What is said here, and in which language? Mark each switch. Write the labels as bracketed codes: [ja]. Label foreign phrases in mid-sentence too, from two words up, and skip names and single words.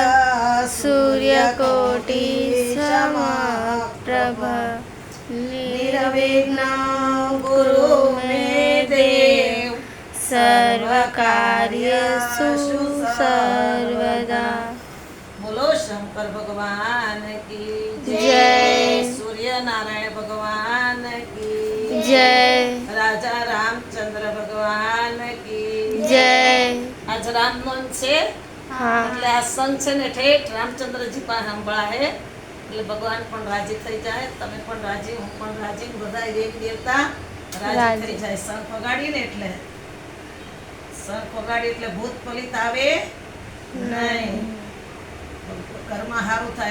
[sa] सूर्यकोटि समप्रभ निर्विघ्नं कुरु मे देव सर्वकार्येषु सर्वदा। [hi] बोलो शंकर भगवान की जय। सूर्य नारायण भगवान की जय। राजा रामचंद्र भगवान की जय। आज राम नवमी છે हाँ [gu] એટલે આ સંઘ છે ને ઠેઠ રામચંદ્રજી પાસે સંભળાય એટલે ભગવાન પણ રાજી થઈ જાય, તમે પણ રાજી, હું પણ રાજી, બધા દેવી દેવતા રાજી થઈ જાય શંખ વગાડીને. એટલે શંખ વગાડી એટલે ભૂત પલિત આવે નહીં, ઘરમાં હારું થાય.